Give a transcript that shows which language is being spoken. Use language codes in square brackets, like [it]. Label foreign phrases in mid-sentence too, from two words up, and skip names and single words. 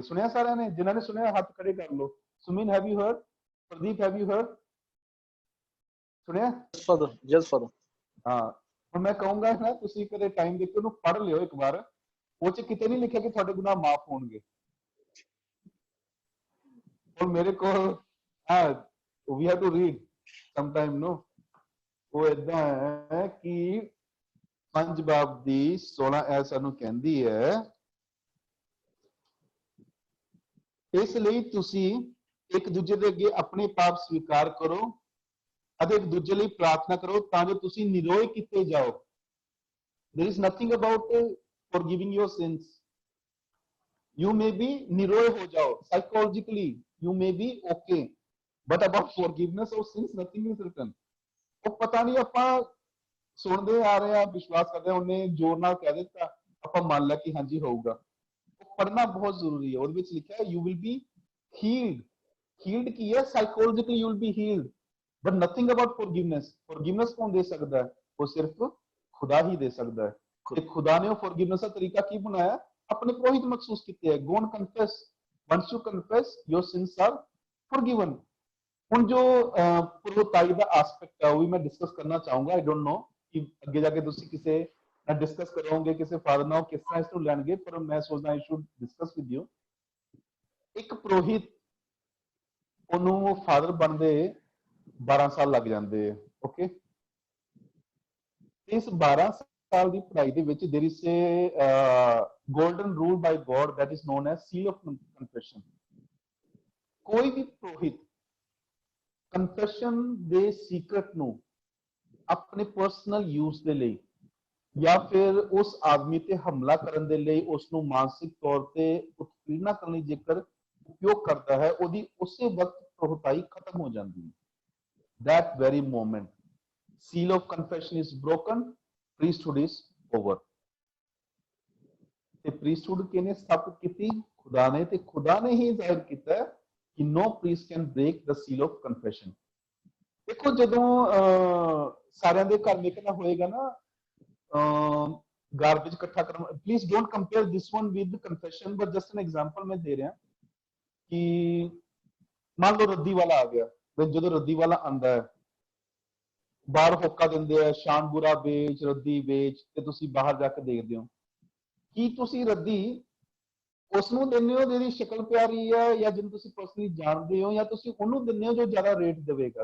[pa] ਸੁਣਿਆ ਸਾਰਿਆਂ ਨੇ? ਜਿਨ੍ਹਾਂ ਨੇ ਸੁਣਿਆ ਹੱਥ ਖੜੇ ਕਰ ਲਓ। ਸੁਮਿਨ, [en] have you heard? [pa] ਪ੍ਰਦੀਪ, [en] have you heard? [pa] ਸੁਣਿਆ? [en] yes Father. [pa] ਹਾਂ, ਹੁਣ ਮੈਂ ਕਹੂੰਗਾ ਨਾ, ਤੁਸੀਂ ਕਦੇ ਟਾਈਮ ਦੇ ਕੇ ਉਹਨੂੰ ਪੜ੍ਹ ਲਿਓ ਇੱਕ ਵਾਰ। ਉਹ ਚ ਕਿਤੇ ਨਹੀਂ ਲਿਖਿਆ ਕਿ ਤੁਹਾਡੇ ਗੁਨਾਹ ਮਾਫ ਹੋਣਗੇ। ਹੁਣ ਮੇਰੇ ਕੋਲ [en] we have to read sometime, no? [pa] ਉਹ ਏਦਾਂ ਹੈ ਕਿ 5 ਬਾਬ ਦੀ 16 ਐ ਸਾਨੂੰ ਕਹਿੰਦੀ ਹੈ, ਇਸ ਲਈ ਤੁਸੀਂ ਇੱਕ ਦੂਜੇ ਦੇ ਅੱਗੇ ਆਪਣੇ ਪਾਪ ਸਵੀਕਾਰ ਕਰੋ ਅਤੇ ਇੱਕ ਦੂਜੇ ਲਈ ਪ੍ਰਾਰਥਨਾ ਕਰੋ ਤਾਂ ਜੋ ਤੁਸੀਂ ਨਿਰੋਏ ਕੀਤੇ ਜਾਓ। [en] There is nothing about forgiving your sins. You may be [pa] ਨਿਰੋਏ ਹੋ ਜਾਓ, [en] psychologically you may be okay, but about forgiveness of sins nothing is written. [pa] ਉਹ ਪਤਾ ਨਹੀਂ ਆਪਾਂ ਸੁਣਦੇ ਆ ਰਹੇ ਆ, ਵਿਸ਼ਵਾਸ ਕਰਦੇ ਆ, ਉਹਨੇ ਜ਼ੋਰ ਨਾਲ ਕਹਿ ਦਿੱਤਾ, ਆਪਾਂ ਮੰਨ ਲਿਆ ਕਿ ਹਾਂਜੀ ਹੋਊਗਾ। ਉਹ ਪੜ੍ਹਨਾ ਬਹੁਤ ਜ਼ਰੂਰੀ ਹੈ। ਉਹਦੇ ਵਿੱਚ ਲਿਖਿਆ [en] you will be healed. [pa] Healed ਕੀ ਹੈ? [en] Psychologically you will be healed, but nothing about forgiveness. [pa] Forgiveness ਕੌਣ ਦੇ ਸਕਦਾ ਹੈ? ਉਹ ਸਿਰਫ ਖੁਦਾ ਹੀ ਦੇ ਸਕਦਾ ਹੈ। ਤੇ ਖੁਦਾ ਨੇ ਉਹ forgiveness ਦਾ ਤਰੀਕਾ ਕੀ ਬਣਾਇਆ? ਆਪਣੇ ਪੁਰੋਹਿਤ ਮਖਸੂਸ ਕੀਤੇ ਹੈ। [en] Go and confess. Once you confess, your sins are forgiven. [pa] ਹੁਣ ਜੋ ਪੁਰੋਤਾਈ ਦਾ ਐਸਪੈਕਟ ਹੈ ਉਹ ਵੀ ਮੈਂ ਡਿਸਕਸ ਕਰਨਾ ਚਾਹੂੰਗਾ। [en] I don't know [pa] ਕਿ ਅੱਗੇ ਜਾ ਕੇ ਤੁਸੀਂ ਕਿਸੇ ਨਾਲ ਡਿਸਕਸ ਕਰੋਗੇ, ਕਿਸੇ ਫਾਦਰ ਨਾਲ ਕਿਸ ਤਰ੍ਹਾਂ ਇਸ ਨੂੰ ਲੈਣਗੇ, ਪਰ ਮੈਂ ਸੋਚਦਾ [en] I should discuss with you. [pa] ਇੱਕ ਪੁਰੋਹਿਤ, ਉਹਨੂੰ ਫਾਦਰ ਬਣਦੇ 12 ਸਾਲ ਲੱਗ ਜਾਂਦੇ ਆ, ਓਕੇ। ਇਸ 12 ਸਾਲ ਦੀ ਪੜ੍ਹਾਈ ਦੇ ਵਿੱਚ [en] there is a golden rule by God that is known as seal of confession. [pa] ਕੋਈ ਵੀ ਪੁਰੋਹਿਤ ਕਨਫੈਸ਼ਨ ਦੇ ਸੀਕ੍ਰੇਟ ਨੂੰ ਆਪਣੇ ਪਰਸਨਲ ਯੂਜ਼ ਦੇ ਲਈ ਜਾਂ ਫਿਰ ਉਸ ਆਦਮੀ ਤੇ ਹਮਲਾ ਕਰਨ ਦੇ ਲਈ, ਉਸ ਨੂੰ ਮਾਨਸਿਕ ਤੌਰ ਤੇ ਉਤਪੀੜਨਾ ਕਰਨ ਲਈ ਜੇਕਰ ਉਪਯੋਗ ਕਰਦਾ ਹੈ, ਉਹਦੀ ਉਸੇ ਵਕਤ ਪ੍ਰੋਹਤਾਈ ਖਤਮ ਹੋ ਜਾਂਦੀ ਹੈ। [en] That very moment seal of confession is broken, priesthood is over. [pa] ਤੇ priesthood ਕਿਹਨੇ ਸਥਾਪਿਤ ਕੀਤੀ? ਖੁਦਾ ਨੇ। ਤੇ ਖੁਦਾ ਨੇ ਹੀ ਜ਼ਾਹਿਰ ਕੀਤਾ ਕਿ [en] no priest can break the seal of confession. [pa] ਦੇਖੋ ਜਦੋਂ ਸਾਰਿਆਂ ਦੇ ਘਰ ਨਿਕਲਣਾ ਹੋਏਗਾ ਨਾ, ਗਾਰਬੇਜ ਇਕੱਠਾ ਕਰਨ, [en] please don't compare this one with confession, but just an example [pa] ਮੈਂ ਦੇ ਰਿਹਾ ਕਿ ਮੰਨ ਲਓ ਰੱਦੀ ਵਾਲਾ ਆ ਗਿਆ। ਜਦੋਂ ਰੱਦੀ ਵਾਲਾ ਆਂਦਾ ਹੈ, ਬਾਹਰ ਹੋਕਾ ਦਿੰਦੇ ਆ, ਸ਼ਾਨ ਬੁਰਾ ਵੇਚ, ਰੱਦੀ ਵੇਚ, ਤੇ ਤੁਸੀਂ ਬਾਹਰ ਜਾ ਕੇ ਦੇਖਦੇ ਹੋ ਕੀ ਤੁਸੀਂ ਰੱਦੀ ਉਸ ਨੂੰ ਦਿੰਦੇ ਹੋ ਜਿਹਦੀ ਸ਼ਕਲ ਪਿਆਰੀ ਹੈ, ਜਾਂ ਜਿਹਨੂੰ ਤੁਸੀਂ ਪਰਸਨਲੀ ਜਾਣਦੇ ਹੋ, ਜਾਂ ਤੁਸੀਂ ਉਹਨੂੰ ਦਿੰਦੇ ਹੋ ਜੋ ਜ਼ਿਆਦਾ ਰੇਟ ਦੇਵੇਗਾ?